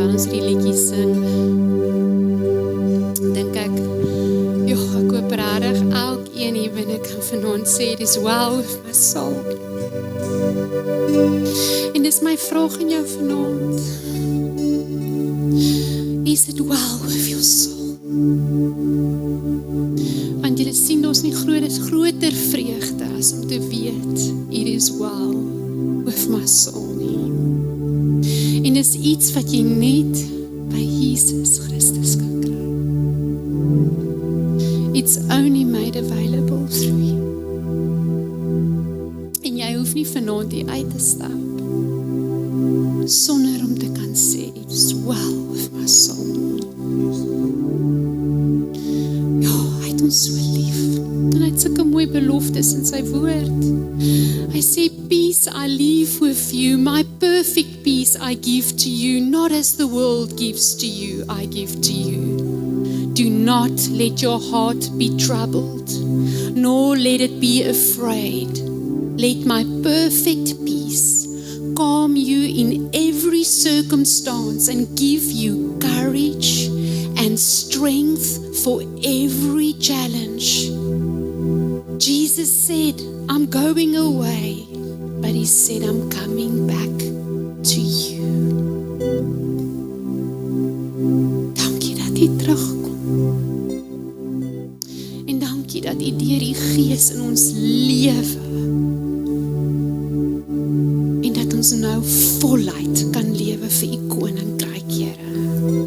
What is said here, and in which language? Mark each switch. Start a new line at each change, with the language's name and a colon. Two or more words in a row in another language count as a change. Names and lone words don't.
Afrikaans: terwyl ons hierdie liedjie sing, dink ek, ek hoop regtig elkeen hier binne kan vanaand sê, dis
English: well with my soul.
Afrikaans: En dis my vraag aan jou vanaand.
English: Is it well with your soul?
Afrikaans: Want jy sien, ons nie groter vreugde as om te weet,
English: it is well with my soul nie.
Afrikaans: En dis iets wat jy net by Jesus Christus kan kry.
English: It's only made available through him.
Afrikaans: En jy hoef nie vanaand hier uit te stap sonder om te kan sê,
English: it's well with my soul.
Afrikaans: Ja, hy het ons so lief. En hy het sulke mooi beloftes in sy woord. Hy sê,
English: peace I leave with you, my perfect peace I give to you, not as the world gives to you, I give to you. Do not let your heart be troubled, nor let it be afraid. Let my perfect peace calm you in every circumstance and give you courage and strength for every challenge. Jesus said, I'm going away, but he said, I'm coming back to you.
Afrikaans: Dankie dat hy terugkom. En dankie dat hy deur die Gees in ons lewe en dat ons nou voluit kan lewe vir u koninkryk, Here.